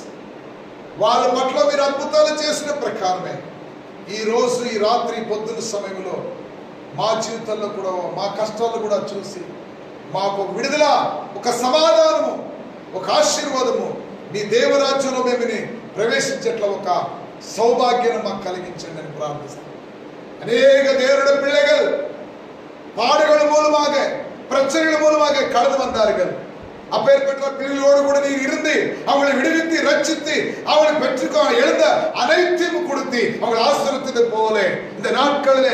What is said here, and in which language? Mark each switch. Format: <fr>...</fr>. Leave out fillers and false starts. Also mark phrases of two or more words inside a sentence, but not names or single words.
<te>వాళ్ళ పట్ల మీరు అద్భుతాలు చేసిన ప్రకారమే ఈ రోజు ఈ రాత్రి పొద్దున్న సమయంలో మా జీవితంలో కూడా మా కష్టాలు కూడా చూసి మాకు విడుదల, ఒక సమాధానము, ఒక ఆశీర్వాదము, మీ దేవరాజ్యంలో మేము ప్రవేశించేట్ల ఒక సౌభాగ్యాన్ని మాకు కలిగించండి అని ప్రార్థిస్తాం.</te> <ta>அநேக தேவனுடைய பிள்ளைகள் பாடுகள் மூலமாக, பிரச்சனைகள் மூலமாக கடந்து வந்தார்கள். அப்பேற்பட்ட பிள்ளைகளோடு கூட நீர் இருந்து அவங்களை விடுவித்து ரட்சித்து அவங்களை பெற்றுக்கொள்ள எழுந்த அனைத்தையும் கொடுத்து அவங்களை ஆசீர்வதித்தது போல இந்த நாட்களிலே,</ta>